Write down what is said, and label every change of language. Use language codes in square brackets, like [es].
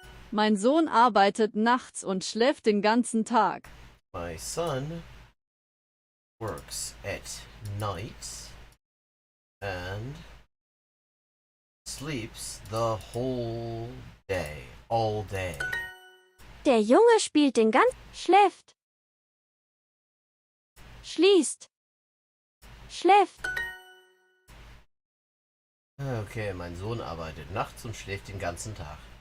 [de] Mein Sohn arbeitet nachts und schläft den ganzen Tag. [en] My son works at night and sleeps the whole day, all day. [de] Der Junge spielt den ganzen schläft. Schließt. Schläft. Okay, mein Sohn arbeitet nachts und schläft den ganzen Tag.